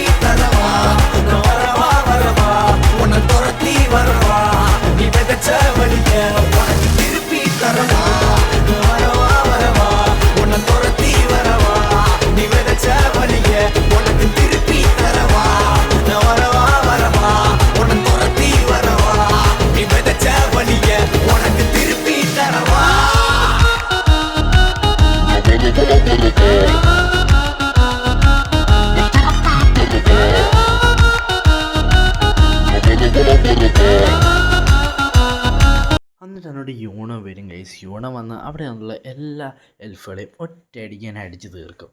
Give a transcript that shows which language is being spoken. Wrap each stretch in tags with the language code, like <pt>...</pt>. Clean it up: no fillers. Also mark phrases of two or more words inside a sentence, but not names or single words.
<ta>தரவா நான் வரவா வரவா உன்னை துரத்தி வரவா நீ விதைச்ச வழிய உனக்கு திருப்பி தரவா நான் வரவா வரவா உன்னை துரத்தி வரவா நீ விதைச்ச வழிய உனக்கு திருப்பி தரவா நான் வரவா வரவா உன்னை துரத்தி வரவா நீ விதைச்ச வழிய உனக்கு திருப்பி தரவா.</ta> <ml>എന്നിട്ട് എന്നോട് യൂണോ വരും ഗൈസ്. യൂണോ വന്ന് അവിടെയുള്ള എല്ലാ എൽഫുകളെയും ഒറ്റയടിക്ക് ഞാൻ അടിച്ച് തീർക്കും.</ml>